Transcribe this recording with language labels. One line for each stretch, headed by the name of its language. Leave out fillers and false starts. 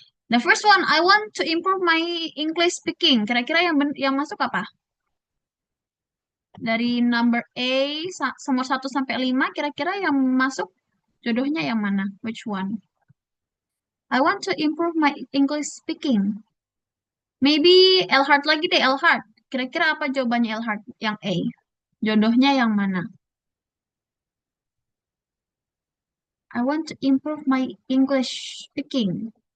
English: The first one, I want to improve my English speaking.
Indonesian: Kira-kira yang masuk apa? Dari number A, nomor 1 sampai 5, kira-kira yang masuk jodohnya yang mana?
English: Which one? I want to improve my English speaking.
Indonesian: Maybe Elhart lagi deh, Elhart. Kira-kira apa jawabannya Elhart? Yang A. Jodohnya yang mana?
English: I want to improve my English speaking.